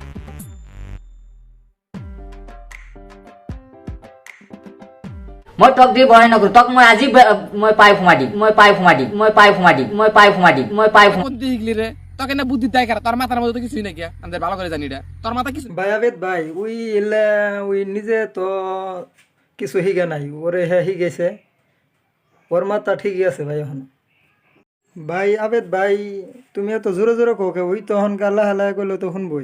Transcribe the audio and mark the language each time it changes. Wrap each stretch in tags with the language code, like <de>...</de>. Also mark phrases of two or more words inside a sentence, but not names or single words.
<as>মই টক দি বহাই নকৰো, টক মই আজি মই পাই সোমাই দিম।</as> <bn>বুদ্ধি শিখলি রে, তোকে না বুদ্ধি দেয় কারা, তোর মাথার মধ্যে তো কিছুই নাকি, আমাদের ভালো করে জানি রে, তোর মাথা কিছু ভাই আবেদ ভাই উই নিজে তো কিছু শিখে নাই, ওরে হ্যাঁ শিখেছে, ওর মাথা ঠিকই আছে ভাই এখন। ভাই আবেদ ভাই তুমি এত জোরে জোরে কোকে, ওই তখন কালা হালা করলে তো শুনবই।</bn>